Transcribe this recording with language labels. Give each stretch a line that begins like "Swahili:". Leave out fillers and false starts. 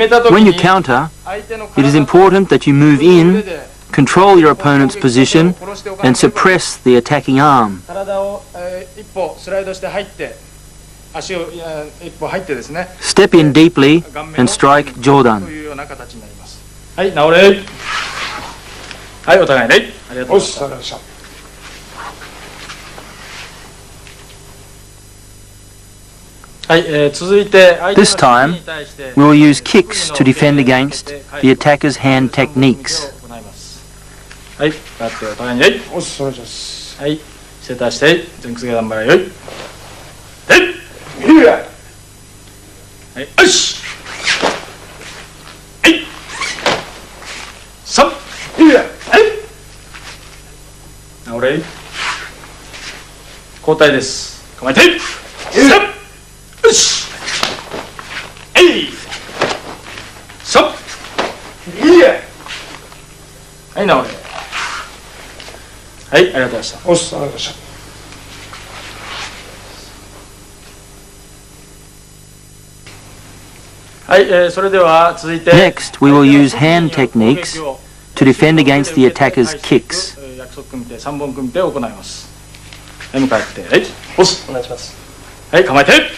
English: When you counter, it is important that you move in, control your opponent's position, and suppress the attacking arm.
Japanese: 体を一歩スライドして入って、足を一歩入ってですね。
English: Step in deeply and strike
Japanese: と jodan. いうような形になります。はい、直れ。はい、お互いね。ありがとうございました。
English: This time, we will use kicks to defend against the attacker's hand techniques.
Japanese: はい、バットを互いに。はい、正座して、前屈下段払いよい。はい、よし。はい。3、はい。直れ。交代です。構えて。 3。 よし、そっ、はい、直れ。はい、ありがとうございました。おっす、ありがとうございました。はい、それでは続いて
English: Next, we will use hand techniques to defend against the attacker's kicks.
Japanese: 約束組手、3本組手を行います。はい、向かって、はい、おっす、お願いします。はい、構えて。